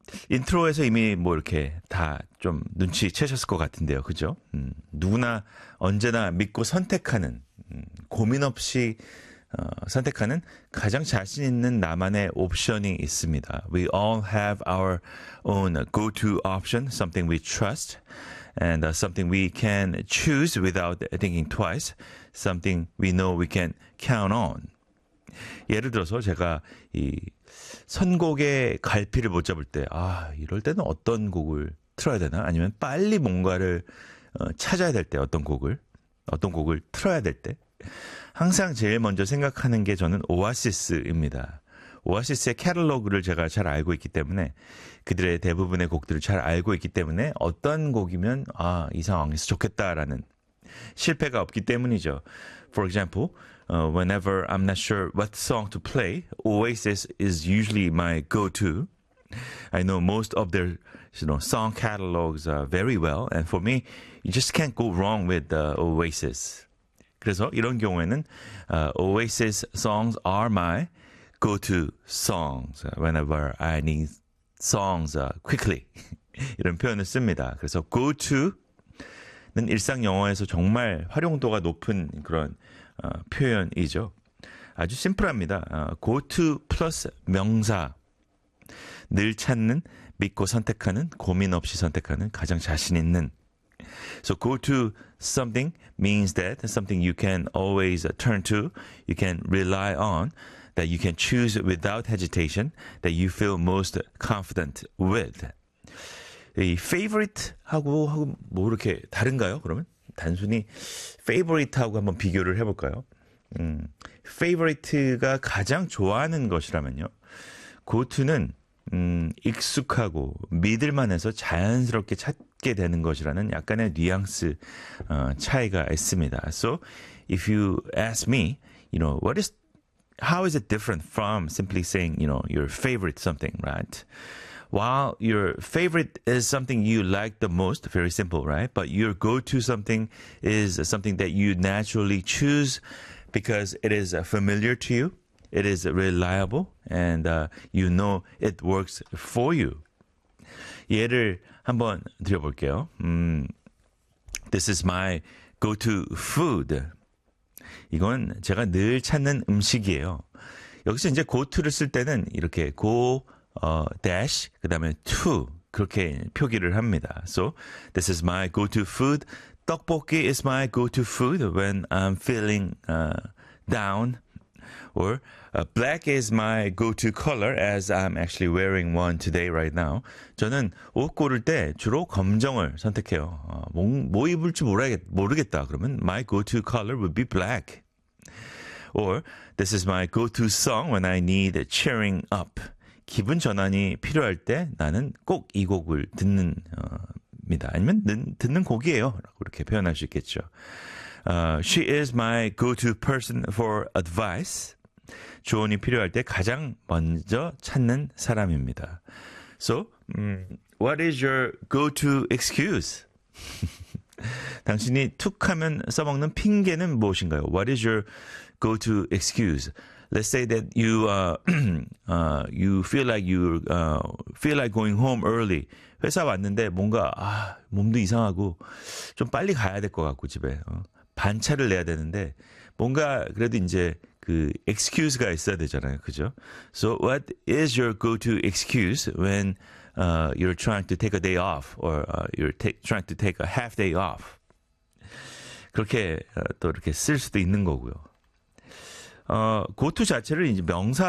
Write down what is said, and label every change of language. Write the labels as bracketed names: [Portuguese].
[Korean] 인트로에서 이미 뭐 이렇게 다 좀 눈치 채셨을 것 같은데요. 그죠? 누구나 언제나 믿고 선택하는, 고민 없이 선택하는 가장 자신 있는 나만의 옵션이 있습니다. [English] We all have our own go-to option, something we trust. And something we can choose without thinking twice, something we know we can count on. [Korean] 예를 들어서 제가 이 선곡의 갈피를 못 잡을 때, 아, 이럴 때는 어떤 곡을 틀어야 되나? 아니면 빨리 뭔가를 찾아야 될 때 어떤 곡을 틀어야 될 때 항상 제일 먼저 생각하는 게 저는 오아시스입니다. 오아시스의 캐탈로그를 제가 잘 알고 있기 때문에 그들의 대부분의 곡들을 잘 알고 있기 때문에 어떤 곡이면 아, 이 상황에서 좋겠다라는 실패가 없기 때문이죠. [English] For example, whenever I'm not sure what song to play, Oasis is usually my go-to. I know most of their song catalogs very well. And for me, you just can't go wrong with Oasis. [Korean] 그래서 이런 경우에는 [English] Oasis songs are my go-to songs whenever I need songs quickly. [Korean] 이런 표현을 씁니다. 그래서 go-to는 일상 영어에서 정말 활용도가 높은 그런 표현이죠. 아주 심플합니다. go-to plus 명사. 늘 찾는, 믿고 선택하는, 고민 없이 선택하는, 가장 자신 있는. [English] So go-to something means that something you can always turn to, you can rely on, that you can choose without hesitation, that you feel most confident with. [Korean] 이 favorite하고 뭐 이렇게 다른가요? 그러면 단순히 favorite하고 한번 비교를 해볼까요? favorite가 가장 좋아하는 것이라면요. go-to는 익숙하고 믿을만해서 자연스럽게 찾게 되는 것이라는 약간의 뉘앙스 차이가 있습니다. [English] So if you ask me, how is it different from simply saying, your favorite something, right? While your favorite is something you like the most, very simple, right? But your go-to something is something that you naturally choose because it is familiar to you, it is reliable, and you know it works for you. [Korean] 예를 한번 드려볼게요. [English] This is my go-to food. [Korean] 이건 제가 늘 찾는 음식이에요. 여기서 이제 go-to를 쓸 때는 이렇게 go, dash, 그 다음에 to 그렇게 표기를 합니다. [English] So, this is my go-to food. 떡볶이 is my go-to food when I'm feeling down. Or, black is my go-to color as I'm actually wearing one today right now. [Korean] 저는 옷 고를 때 주로 검정을 선택해요. 뭐 입을지 모르겠다. 그러면 [English] my go-to color would be black. Or, this is my go-to song when I need cheering up. [Korean] 기분 전환이 필요할 때 나는 꼭 이 곡을 듣는,입니다. 아니면 듣는 곡이에요. 라고 이렇게 표현할 수 있겠죠. [English] She is my go-to person for advice. [Korean] 조언이 필요할 때 가장 먼저 찾는 사람입니다. [English] So, what is your go-to excuse? [Korean] 당신이 툭하면 써먹는 핑계는 무엇인가요? [English] What is your go-to excuse? Let's say that you you feel like you feel like going home early. [Korean] 회사 왔는데 뭔가 몸도 이상하고 좀 빨리 가야 될 것 같고 집에 반차를 내야 되는데 뭔가 그래도 이제 그 excuse가 있어야 되잖아요, 그죠? [English] So what is your go-to excuse when you're trying to take a day off or trying to take a half day off? [Korean] 그렇게 또 이렇게 쓸 수도 있는 거고요. go-to 자체를 이제 명사